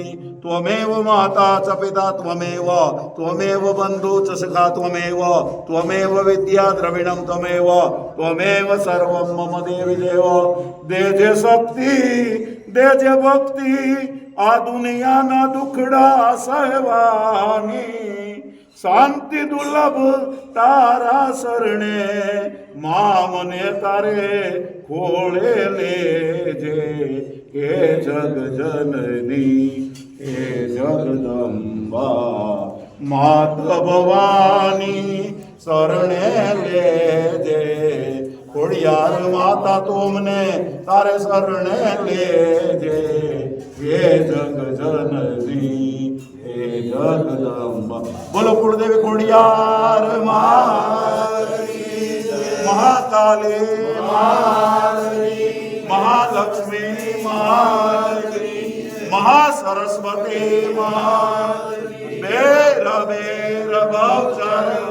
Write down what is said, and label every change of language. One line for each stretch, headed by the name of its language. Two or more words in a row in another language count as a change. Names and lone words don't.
Sanskrit: त्वमेव माता च पिता त्वमेव बंधु च सखा त्वमेव विद्या द्रविणं त्वमेव सर्वं मम देवी देव।
Gujarati: દેજે શક્તિ દેજે ભક્તિ આ દુનિયા ના દુખડા સહવાની। શાંતિ દુર્લભ તારા શરણે માં મને તારે ખોળે લે જે। હે જગ જનની હે જગદંબા માત ભવાની શરણે લે જે। ખોડિયાર માતા તુમને તારે શરણે લે જે। હે જગ જનની હે જગદંબા। બોલો કુલદેવી ખોડિયાર મહાકાળી મહાલક્ષ્મી મહાસરસ્વતી બેર બેર ભવચર